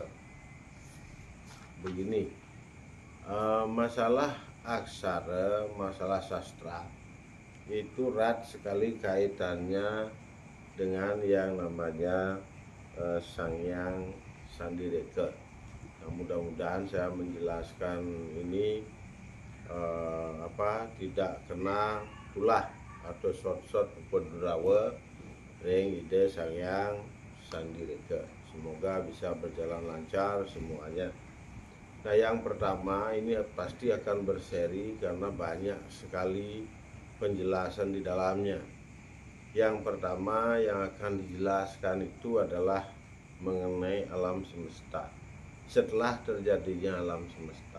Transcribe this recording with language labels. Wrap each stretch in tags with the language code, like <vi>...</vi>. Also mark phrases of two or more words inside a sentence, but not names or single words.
<id>Begini, masalah aksara, masalah sastra itu erat sekali kaitannya dengan yang namanya Sangyang Sandireka. Nah, mudah-mudahan saya menjelaskan ini tidak kena tulah atau short penderawa</id> <ban>ring ide</ban> <id>Sangyang Sandireka. Semoga bisa berjalan lancar semuanya. Nah, yang pertama ini pasti akan berseri karena banyak sekali penjelasan di dalamnya. Yang pertama yang akan dijelaskan itu adalah mengenai alam semesta setelah terjadinya alam semesta.</id>